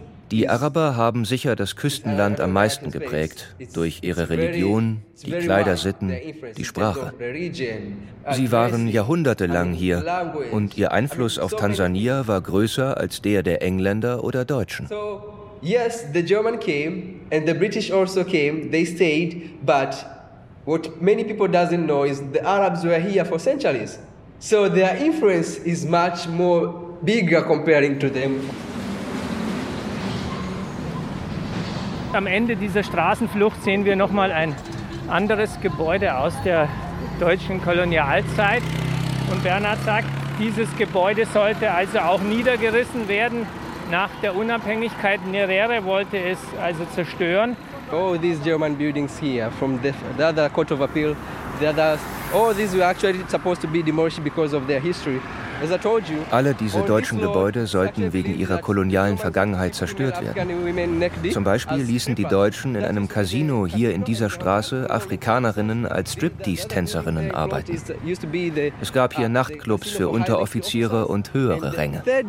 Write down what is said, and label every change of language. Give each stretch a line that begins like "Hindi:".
German: Die Araber haben sicher das Küstenland am meisten geprägt, durch ihre Religion, die Kleidersitten, die Sprache. Sie waren jahrhundertelang hier und ihr Einfluss auf Tansania war größer als der der Engländer oder Deutschen.
English: Yes, the German came and the British also came, they stayed, but what many people doesn't know is the Arabs were here for centuries. So their influence is much more bigger comparing to them.
German: Am Ende dieser Straßenflucht sehen wir nochmal ein anderes Gebäude aus der deutschen Kolonialzeit. Und Bernhard sagt, dieses Gebäude sollte also auch niedergerissen werden nach der Unabhängigkeit. Nyerere wollte es also zerstören.
English: Oh, these German buildings here from the other Court of Appeal. These were actually supposed to be demolished because of their history.
German: Alle diese deutschen Gebäude sollten wegen ihrer kolonialen Vergangenheit zerstört werden. Zum Beispiel ließen die Deutschen in einem Casino hier in dieser Straße Afrikanerinnen als Striptease-Tänzerinnen arbeiten. Es gab hier Nachtclubs für Unteroffiziere und höhere Ränge.